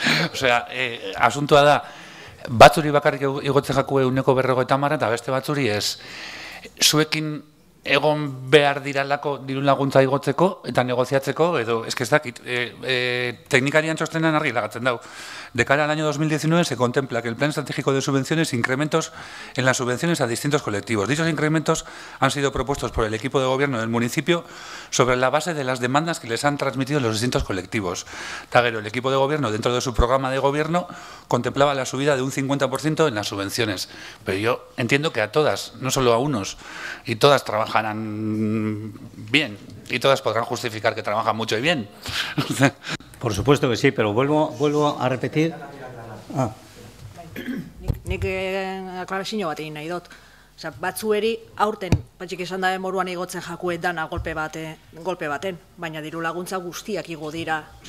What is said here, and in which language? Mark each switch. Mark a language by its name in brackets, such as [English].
[Basque] Osea, asuntoa da, batzuri bakarrik igotzen jakue 150 eta beste batzuri ez. Zuekin egon behar diralako diru laguntza igotzeko eta negoziatzeko, edo, ez dakit, teknikarian txostenan argi lagatzen dau. [Spanish] De cara al año 2019 se contempla que el Plan Estratégico de Subvenciones incrementos en las subvenciones a distintos colectivos. Dichos incrementos han sido propuestos por el equipo de gobierno del municipio sobre la base de las demandas que les han transmitido los distintos colectivos. Taguero, el equipo de gobierno, dentro de su programa de gobierno, contemplaba la subida de un 50% en las subvenciones. Pero yo entiendo que a todas, no solo a unos, y todas trabajarán bien, y todas podrán justificar que trabajan mucho y bien. Por supuesto que sí, pero vuelvo a repetir. [Basque] Nik aklarazio bat egin nahi dut. Batzueri aurten, patxik esan da moruan igotzen jakue dana golpe baten, baina diru laguntza guztiak igo dira.